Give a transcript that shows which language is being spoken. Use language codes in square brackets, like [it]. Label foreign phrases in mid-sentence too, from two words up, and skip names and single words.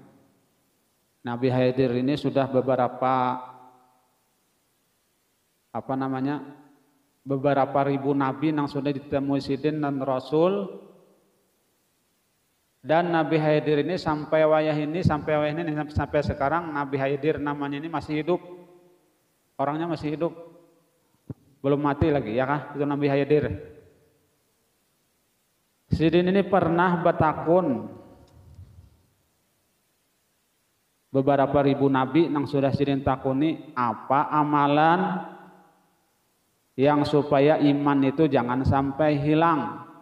[bjn] Nabi Khidir ini sudah beberapa beberapa ribu nabi yang sudah ditemui sidin dan rasul, dan Nabi Khidir ini sampai wayah ini sampai sekarang Nabi Khidir namanya ini masih hidup, orangnya masih hidup, belum mati lagi ya kah, itu Nabi Khidir. Sidin ini pernah bertakun beberapa ribu nabi yang sudah sidin takuni, apa amalan yang supaya iman itu jangan sampai hilang.